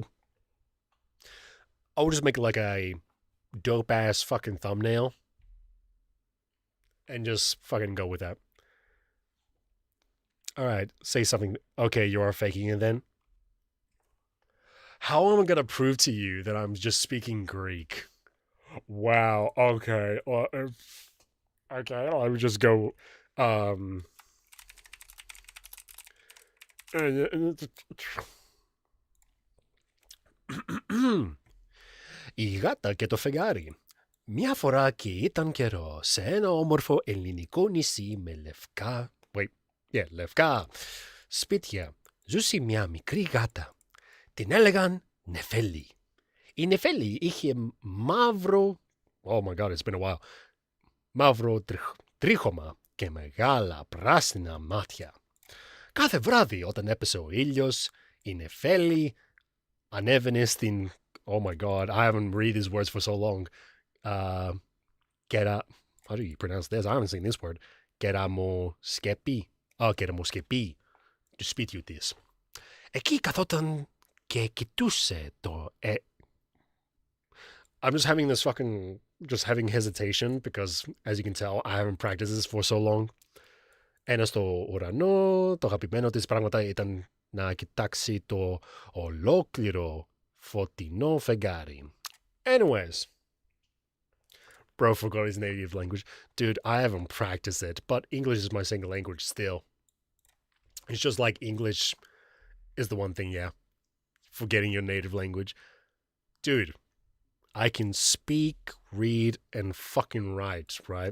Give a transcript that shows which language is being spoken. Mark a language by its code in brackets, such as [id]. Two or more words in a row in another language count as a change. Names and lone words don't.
[en] I'll just make like a dope ass fucking thumbnail and just fucking go with that. All right. Say something. Okay, you are faking it then. How am I going to prove to you that I'm just speaking Greek? Wow. Okay. Okay, I would just go, [el] Η γάτα και το φεγγάρι. Μια φορά και ήταν καιρό σε ένα όμορφο ελληνικό νησί με λευκά... λευκά σπίτια ζούσε μια μικρή γάτα. Την έλεγαν Νεφέλη. Η Νεφέλη είχε μαύρο... [en] Oh my god, it's been a while. [el] Μαύρο τρίχωμα και μεγάλα πράσινα μάτια. Κάθε βράδυ όταν έπεσε ο ήλιος, η νεφέλη ανέβαινε στην... [en] Oh my god, I haven't read these words for so long. How do you pronounce this? I haven't seen this word. [el] Κεραμοσκεπή. Κεραμοσκεπή. Του σπίτιου της. Εκεί καθόταν και κοιτούσε το... [en] I'm just having this fucking... Just having hesitation because, as you can tell, I haven't practiced this for so long. [el] Ένα στο ουρανό, το αγαπημένο της πράγματα ήταν να κοιτάξει το ολόκληρο φωτεινό φεγγάρι. [en] Anyways. Bro forgot his native language. Dude, I haven't practiced it, but English is my second language still. It's just like English is the one thing, yeah. Forgetting your native language. Dude, I can speak, read, and fucking write, right?